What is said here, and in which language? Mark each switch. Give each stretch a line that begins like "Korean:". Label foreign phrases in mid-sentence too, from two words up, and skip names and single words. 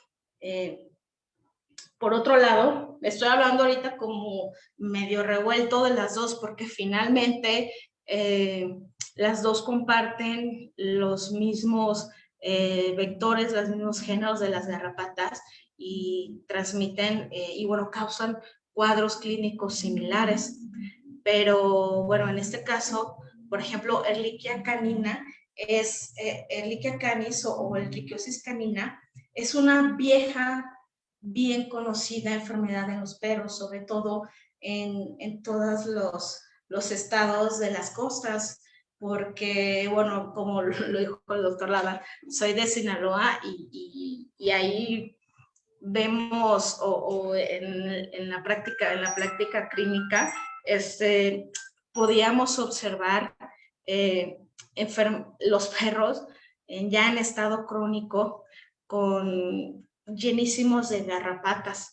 Spanish: Por otro lado, estoy hablando ahorita como medio revuelto de las dos, porque finalmente las dos comparten los mismos vectores, los mismos géneros de las garrapatas y transmiten y bueno, causan cuadros clínicos similares. Pero bueno, en este caso, por ejemplo, Ehrlichia canina es Ehrlichia canis o Ehrlichiosis canina es una vieja, bien conocida enfermedad en los perros, sobre todo en todos los estados de las costas, porque, bueno, como lo dijo el doctor Lava, soy de Sinaloa y ahí vemos o en la práctica clínica, podíamos observar los perros ya en estado crónico con llenísimos de garrapatas.